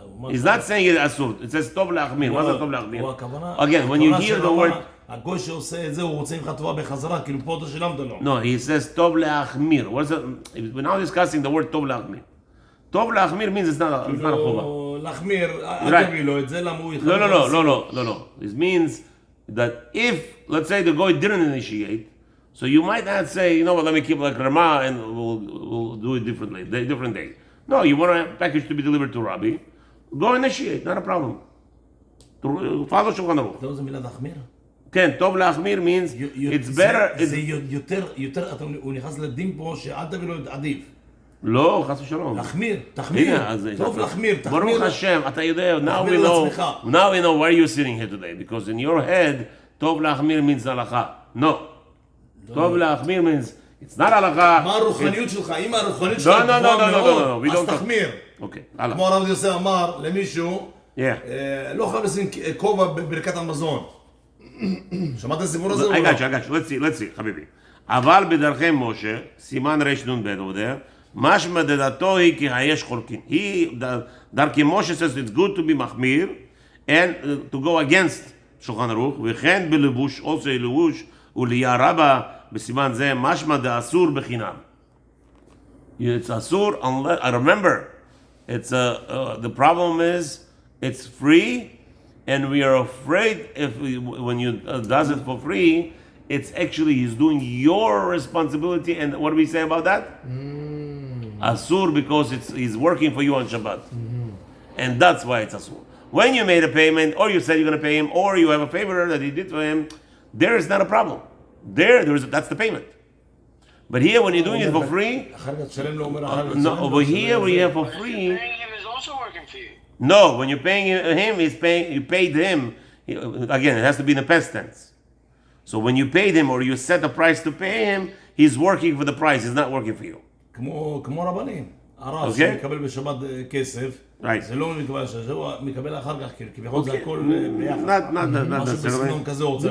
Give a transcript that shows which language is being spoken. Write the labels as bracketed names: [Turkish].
[English] He's not saying it asur. It says tov le'achmir. What's tov le'achmir? Again, when you hear the word, [Hebrew] הגוי שעושה את זה, הוא רוצה ממך טובה בחזרה, כאילו פה אתה שילמת לו. [English] no, he says tov le'achmir. What is it? We're now discussing the word tov le'achmir. Tov le'achmir means it's not a chova. [Hebrew] להחמיר, אל תביא לו את זה, למה הוא יתחמיר? [English] No. It means that if, let's say, the guy didn't initiate, so you might not say, you know what, let me keep like Rama and we'll do it differently, different day. No, you want a package to be delivered to Rabbi, go initiate, not a problem. Follow Shulchan Aruch. [Hebrew] זה מילה להחמיר? [English] כן, טוב להחמיר means it's better. [Hebrew] זה יותר, הוא נכנס לדין פה שאל תביא לו את עדיף. לא, חס ושלום. להחמיר, תחמיר. טוב להחמיר, תחמיר. ברוך השם, אתה יודע, [English] now we know why you're sitting here today, because in your head, טוב להחמיר means הלכה. No. טוב להחמיר means, it's not הלכה. [Hebrew] מה הרוחניות שלך? אם הרוחניות שלך גבוהה מאוד, אז תחמיר. אוקיי, הלאה. כמו הרב יוסף אמר למישהו, לא חייב לשים כובע בברכת המזון. שמעת את הסיפור הזה? [English] I got you. Let's see, חביבי. [Hebrew] אבל בדרכי משה, סימן רנ"ב [English] over there, [Hebrew] משמע דעתו היא כי היש חולקין. דרכי משה [English] says it's good to be [Hebrew] מחמיר, [English] and to go against [Hebrew] שולחן ערוך, וכן בלבוש, also לבוש, וליה רבה, בסימן זה, משמע דאסור בחינם. [English] It's אסור, I remember, it's the problem is, it's free, and we are afraid when you does it for free, it's actually he's doing your responsibility. And what do we say about that? Asur, because he's working for you on Shabbat, and that's why it's asur. When you made a payment, or you said you're going to pay him, or you have a favor that he did for him, there is not a problem. That's the payment. But here, when you're doing it for free, no, over here we have for free. Paying him is also working for you. No, when you're paying him, you paid him. Again, it has to be in the past tense. So when you paid him or you set a price to pay him, he's working for the price. He's not working for you. [Hebrew] כמו רבנים. הרב שמקבל בשבת כסף, זה לא מקבל שבת, הוא מקבל אחר כך, כביכול זה הכל ביחד. משהו בסגנון כזה הוא רוצה.